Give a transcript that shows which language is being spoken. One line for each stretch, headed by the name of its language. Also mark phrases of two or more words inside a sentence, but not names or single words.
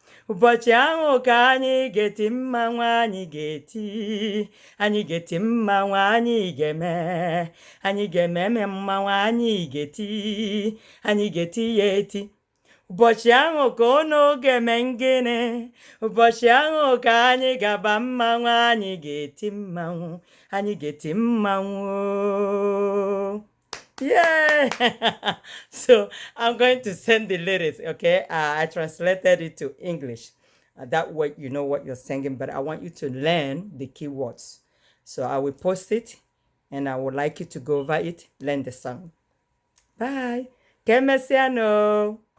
Igbo: Ụbọchị ahụ ka anyị ga-eti mmanwụ, anyị ga-eti, anyị ga-eti mmanwụ, anyị ga-eme, anyị ga-eme eme mmanwụ, anyị ga-eti, anyị ga-eti ya eti. Ụbọchị ahụ ka unu ga-eme ngene, ụbọchị ahụ ka anyị ga-agba mmanwụ, anyị ga-eti mmanwụ, anyị ga-eti mmanwụ o."
English: Yeah! So, I'm going to send the lyrics, okay? Uh, I translated it to English. Uh, that way you know what you're singing, but I want you to learn the keywords. So, I will post it, and I would like you to go over it, learn the song. Bye.
Igbo: Ka emesịa nụ.